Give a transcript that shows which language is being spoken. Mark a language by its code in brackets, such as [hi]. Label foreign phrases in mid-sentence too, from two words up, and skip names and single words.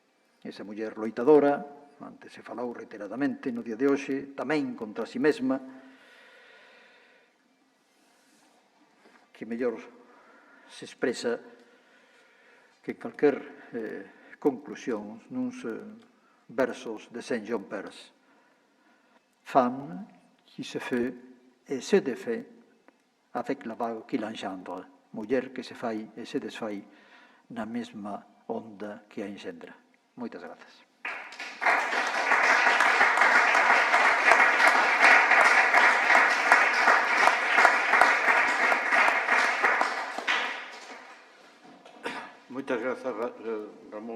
[gl] Esa muller loitadora, antes se falou reiteradamente no día de hoxe, tamén contra si mesma, que mellor se expresa que calquer conclusión nuns versos de Saint-Jean Perse. [fr] Femme qui se fait et se défait avec la vague qui l'engendre. [gl] Muller que se fai e se desfai na mesma onda que a enxendra. Moitas grazas. Moitas grazas, Ramón.